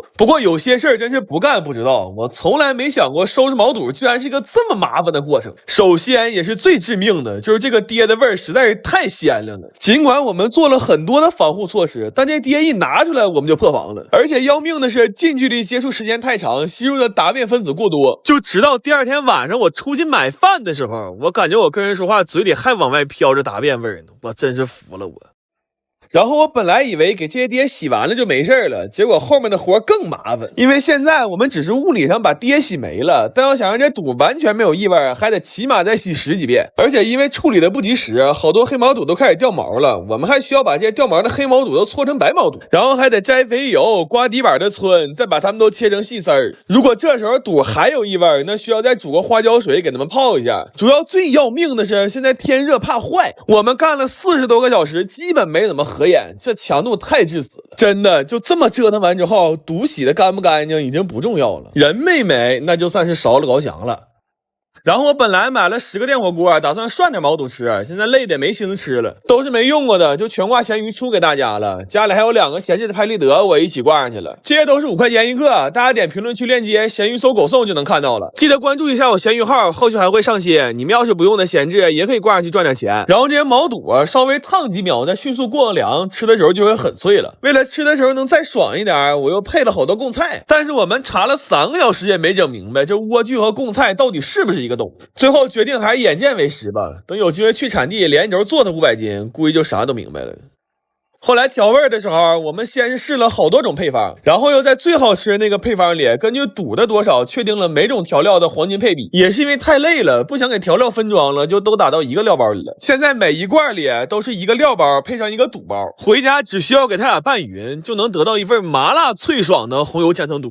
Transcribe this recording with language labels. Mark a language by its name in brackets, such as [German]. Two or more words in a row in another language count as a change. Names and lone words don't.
[Chinese] 不過有些事兒真是不幹不知道，我從來沒想過收拾毛肚居然是一個這麼麻煩的過程。首先也是最致命的，就是這個爹的味兒實在是太鮮亮了。儘管我們做了很多的防護措施，但這爹一拿出來我们就破防了。而且要命的是近距離接觸時間太長，吸入的答辩分子過多，就直到第二天晚上我出去買飯的時候，我感覺我跟人說話嘴裡還往外飄着答辯味呢，我真是服了我。然後我本來以為給這些爹洗完了就沒事了，結果後面的活更麻煩，因為現在我們只是物理上把爹洗沒了，但要想讓這肚完全沒有異味，還得起碼再洗10幾遍。而且因為處理的不及時，好多黑毛肚都開始掉毛了，我們還需要把這些掉毛的黑毛肚都搓成白毛肚，然後還得摘肥油、刮底板的皴，再把它們都切成細絲兒。如果這時候肚還有異味，那需要再煮個花椒水給它們泡一下。主要最要命的是現在天熱怕壞，我們幹了40多個小時，基本沒怎麼合眼，這強度太致死了。真的就這麼折騰完之後，肚洗的乾不乾淨已經不重要了，人沒沒那就算是燒了高翔了。然後我本來買了10個電火鍋，打算涮點毛肚吃，现在累得没心思吃了，都是没用过的，就全掛鹹魚出給大家了。家裡還有2個閒置的拍立得，我一起掛上去了。這些都是5塊錢一個，大家點評論區鏈接，鹹魚搜狗送就能看到了。記得關注一下我鹹魚號，後續還會上新。你們要是不用的閒置，也可以掛上去賺點錢。然後這些毛肚稍微燙幾秒，再迅速過個涼，吃的時候就會很脆了。為了吃的時候能再爽一點，我又配了好多貢菜。但是我們查了3個小時也沒整明白，這萵苣和貢菜到底是不是一個東西？最後決定還是眼見為實吧。等有機會去產地連軸做它500斤，估計就啥都明白了。後來調味的時候，我們先是試了好多種配方，然後又在最好吃的那個配方裡，根據肚的多少確定了每種調料的黃金配比。也是因為太累了，不想給調料分裝了，就都打到一個料包裡了。現在每一罐裡都是一個料包配上一個肚包，回家只需要給它倆拌匀，就能得到一份麻辣脆爽的紅油千层肚。